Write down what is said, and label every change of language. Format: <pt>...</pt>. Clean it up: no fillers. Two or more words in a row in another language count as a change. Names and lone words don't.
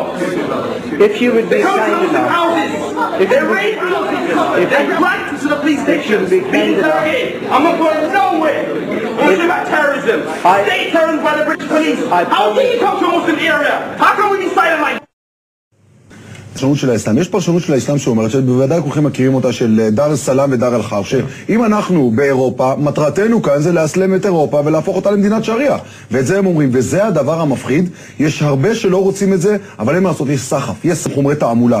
<en>If you would be kind enough, houses. They're raiding houses. They're dragged to the police station. I'm not going nowhere. We're shit about terrorism. State terrorism by the British police. How can you come to a Muslim area? How can we be silent like</en> <he>פרשנות של האסלאם. יש פרשנות של האסלאם שאומרת שבוודאי כולכם מכירים אותה של</he> <ar>دار السلام ودار الحرب,</ar> <he>שאם אנחנו באירופה, מטרתנו כאן זה לאסלם את אירופה ולהפוך אותה למדינת שריעה. ואת זה הם אומרים, וזה הדבר המפחיד. יש הרבה שלא רוצים את זה, אבל אין מה לעשות, יש סחף, יש חומרי תעמולה.</he>